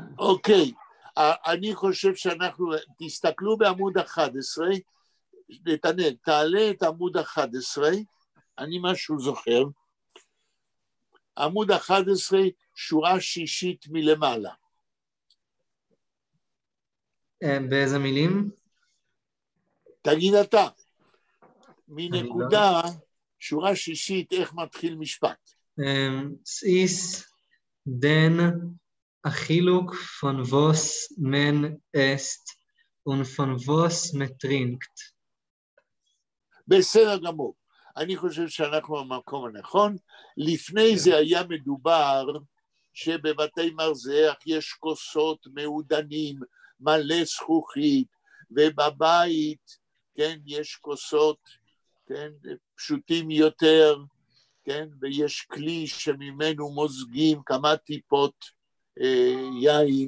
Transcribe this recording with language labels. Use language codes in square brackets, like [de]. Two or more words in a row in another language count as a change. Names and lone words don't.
[he] אוקיי, אני חושב שאנחנו, תסתכלו בעמוד 11, נתנאל, תעלה את עמוד 11, אני משהו זוכר, עמוד 11, שורה שישית מלמעלה. באיזה מילים? תגיד אתה, מנקודה, שורה שישית, איך מתחיל משפט? [yi] איז דען החילוק פון וואס מען איסט און פון וואס מען טרינקט. [he] בסדר גמור. אני חושב שאנחנו במקום הנכון. לפני זה היה מדובר שבבתי מרזח יש כוסות מעודנים, מלא זכוכית, ובבית, כן, יש כוסות, כן, פשוטים יותר, כן, ויש כלי שממנו מוזגים כמה טיפות יין.